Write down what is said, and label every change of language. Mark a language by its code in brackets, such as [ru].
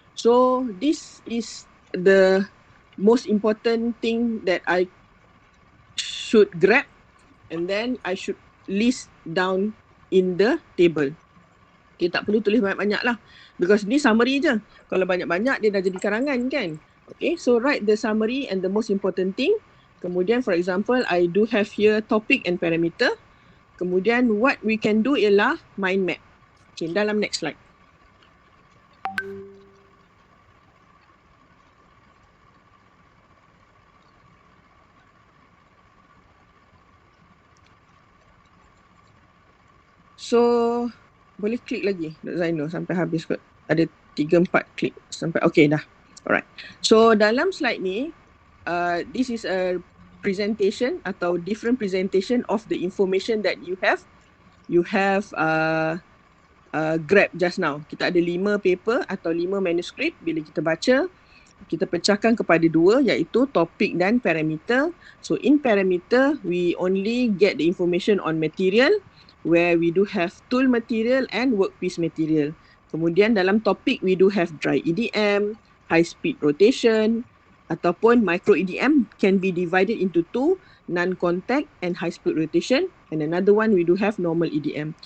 [en] So this is the most important thing that I should grab. And then I should list down in the table. [ms] Okay, tak perlu tulis banyak-banyak lah. Because ni summary je. Kalau banyak-banyak dia dah jadi karangan kan. [en] Okay, so write the summary and the most important thing. Kemudian for example, I do have here topic and parameter. Kemudian what we can do ialah mind map. Okay, dalam next slide. [ms] So, boleh klik lagi Dr. Zainul sampai habis kot. Ada 3-4 klik sampai okay dah. [en] Alright. So, [ms] dalam slide ni, [en] this is a presentation atau different presentation of the information that you have. You have grab just now. [ms] Kita ada 5 paper atau 5 manuskrip. Bila kita baca, kita pecahkan kepada 2 iaitu topik dan parameter. [en] So, in parameter, we only get the information on material, where we do have tool material and workpiece material. [ms] Kemudian dalam topik [en] we do have dry EDM, high speed rotation ataupun micro EDM can be divided into 2, non-contact and high speed rotation, and another one we do have normal EDM.